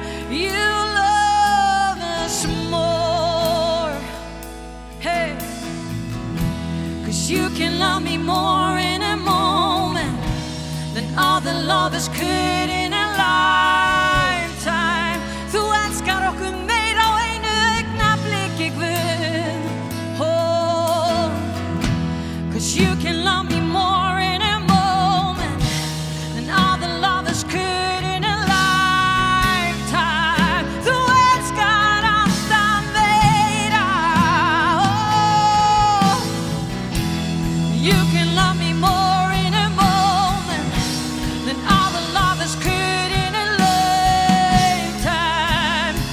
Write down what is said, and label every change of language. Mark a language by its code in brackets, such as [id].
[en] You love us more. Hey. 'Cause you can love me more in a moment than all the lovers could in a lifetime. [is] Þú elskar okkur meira á einu augnabliki, Guð. [en] Oh, 'cause you can love me more in a moment than all the lovers could in a lifetime. [is] Þú elskar alltaf meira. [en] Oh, you can love me more in a moment than all the lovers could in a lifetime.